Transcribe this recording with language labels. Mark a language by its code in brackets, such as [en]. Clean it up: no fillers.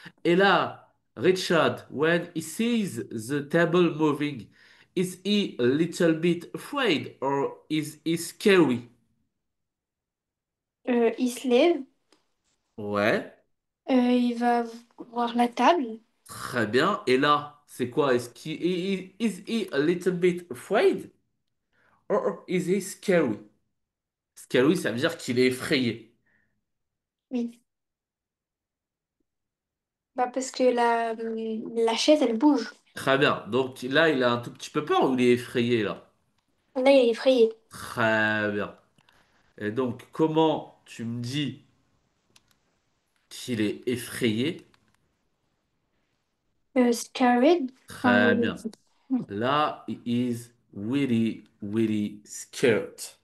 [fr] Et là, [en] Richard, when he sees the table moving, is he a little bit afraid or is he scary? [fr] Il se lève. Ouais. Il va voir la table. Très bien. Et là, c'est quoi? [en] Is he a little bit afraid or is he scary? [fr] Scary, ça veut dire qu'il est effrayé. Oui. Bah, parce que la chaise, elle bouge. Très bien. Donc là, il a un tout petit peu peur ou il est effrayé là? Là, il est effrayé. Très bien. Et donc, comment tu me dis qu'il est effrayé? [en] Scared. [fr] Très Enfin, bien. [en] Là, he is really, really scared.